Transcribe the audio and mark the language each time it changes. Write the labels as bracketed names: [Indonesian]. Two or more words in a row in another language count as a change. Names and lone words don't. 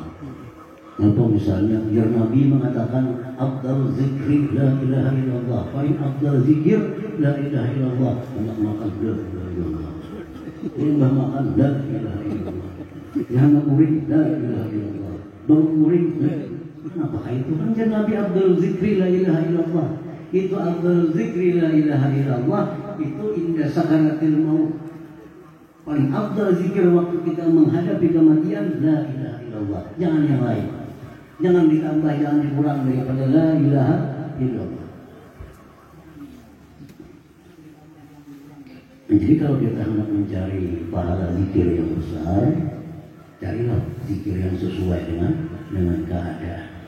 [Indonesian] Atau misalnya biar Nabi mengatakan [Arabic] أفضل الذكر لا إله إلا الله, [Indonesian] paling afdal zikir [Arabic] لا إله إلا الله. [Indonesian] Hendak makan [Arabic] لا إله إلا الله, [Indonesian] hendak makan [Arabic] لا إله إلا الله, [Indonesian] hendak murid [Arabic] لا إله إلا الله, [Indonesian] bangun murid. Apakah itu? Kan Nabi [Arabic] أفضل الذكر لا إله إلا الله. Itu أفضل الذكر لا إله إلا الله itu عند سكرات الموت. [Indonesian] Paling afdal zikir waktu kita menghadapi kematian [Arabic] لا إله إلا الله. [Indonesian] Jangan yang lain. Jangan ditambah, jangan dikurang daripada [Arabic] لا إله إلا الله. [Indonesian] Jadi kalau kita hendak mencari pahala zikir yang besar, carilah zikir yang sesuai dengan keadaan.